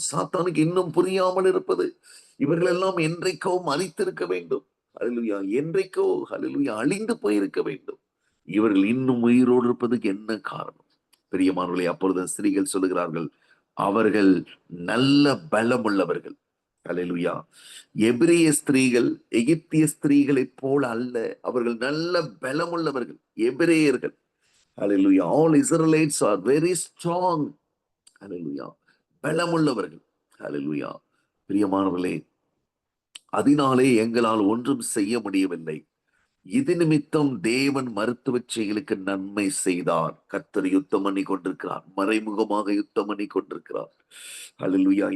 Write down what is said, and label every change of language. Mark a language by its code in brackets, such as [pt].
[ta] சாத்தானுக்கு இன்னும் புரியாமல் இருப்பது, இவர்கள் எல்லாம் என்றைக்கோ அழித்திருக்க வேண்டும், ஹல்லேலூயா, என்றைக்கோ ஹல்லேலூயா அழிந்து போயிருக்க வேண்டும், இவர்கள் இன்னும் உயிரோடு இருப்பதுக்கு என்ன காரணம்? பிரியமானவர்களே, அப்பொழுது ஸ்திரீகள் சொல்லுகிறார்கள், அவர்கள் நல்ல பலம் உள்ளவர்கள். ஹல்லேலூயா. எபிரேய ஸ்திரீகள் எகிப்திய ஸ்திரீகளைப் போல அல்ல, அவர்கள் நல்ல பலம் உள்ளவர்கள் எபிரேயர்கள். ஹல்லேலூயா. [en] All Israelites are very strong. [ta] ஹல்லேலூயா. பலமுள்ளவர்கள். ஹல்லேலூயா. பிரியமானவர்களே, அதனாலே எங்களால் ஒன்றும் செய்ய முடியவில்லை. இது நிமித்தம் தேவன் மருத்துவச்சிகளுக்கு நன்மை செய்தார். கர்த்தர் யுத்தம் பண்ணி கொண்டிருக்கிறார், மறைமுகமாக யுத்தம் பண்ணி கொண்டிருக்கிறார். ஹல்லேலூயா.